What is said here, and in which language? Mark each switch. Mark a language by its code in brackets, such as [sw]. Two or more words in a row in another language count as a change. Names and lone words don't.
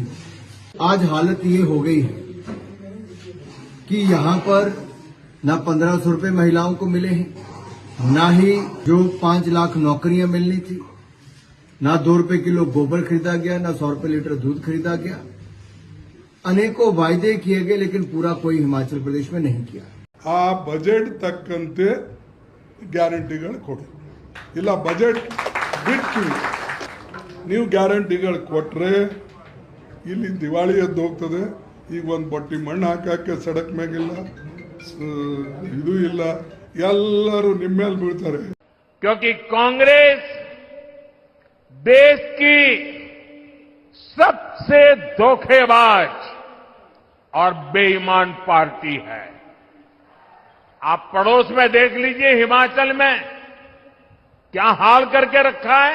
[hi] आज हालत ये हो गई है कि यहाँ पर न 1500 रुपए महिलाओं को मिले हैं, न ही जो 5 लाख नौकरियां मिलनी थी, न 2 रुपए किलो गोबर खरीदा गया, न 100 रुपए लीटर दूध खरीदा गया। अनेकों वायदे किए गए लेकिन पूरा कोई हिमाचल प्रदेश में नहीं किया। [kn] ಆ ಬಜೆಟ್ ತಕ್ಕಂತೆ ಗ್ಯಾರಂಟಿಗಳು ಕೊಡಿ, ಇಲ್ಲ ಬಜೆಟ್ ಬಿಟ್ಟು ನೀವು ಗ್ಯಾರಂಟಿಗಳು ಕೊಟ್ರೆ ಇಲ್ಲಿ ದಿವಾಳಿ ಎದ್ದು ಹೋಗ್ತದೆ, ಈಗ ಒಂದು ಬೊಟ್ಟಿ ಮಣ್ಣು ಹಾಕಕ್ಕೆ ಸಡಕ್ ಮ್ಯಾಗಿಲ್ಲ, ಇದು ಇಲ್ಲ, ಎಲ್ಲರೂ ನಿಮ್ಮ ಮೇಲೆ ಬೀಳ್ತಾರೆ. [hi] क्योंकि कांग्रेस देश की सबसे धोखेबाज और बेईमान पार्टी है. आप पड़ोस में देख लीजिए, हिमाचल में क्या हाल करके रखा है.